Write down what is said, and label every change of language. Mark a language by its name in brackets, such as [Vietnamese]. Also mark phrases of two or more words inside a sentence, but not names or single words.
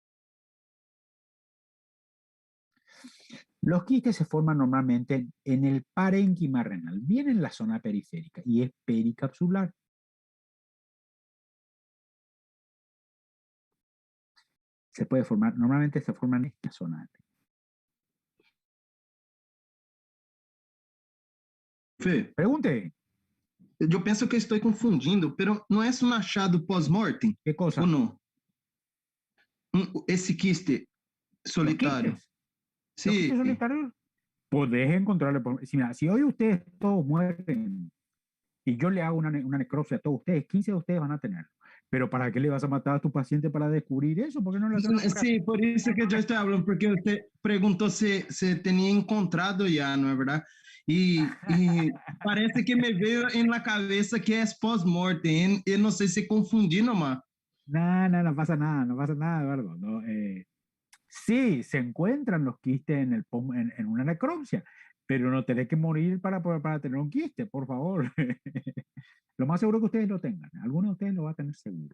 [Spanish] Los quistes se forman normalmente en el parénquima renal, bien en la zona periférica, y es pericapsular. Se puede formar, normalmente se forman en esta zona. Fê, Pregunte, [Portuguese] eu penso que estou confundindo, pero não é um achado pós-mortem [Spanish] ¿qué [Portuguese] ou [Spanish] cosa? [Portuguese] não? Esse quiste [Spanish] Los [Portuguese] solitário. [Spanish] quistes. Los [Portuguese] Sim, [Spanish] quistes solitarios, podés encontrarle. Si, mira, si hoy ustedes todos mueren y yo le hago una necropsia a todos ustedes, 15 de ustedes van a tenerlo. Pero ¿para qué le vas a matar a tu paciente para descubrir eso? ¿Por qué no le hacen una ecografía? [Portuguese] sim, por isso que eu estou falando, porque você perguntou se tinha encontrado já, não é verdade? E parece que me veio na cabeça que é pós-mortem, e não sei se confundi nomás. [Spanish] No, no, no pasa nada, no pasa nada, Eduardo. No, sí, se encuentran los quistes en una necropsia, pero no tenés que morir para tener un quiste, por favor. Lo más seguro que ustedes lo tengan. Algunos de ustedes lo va a tener seguro.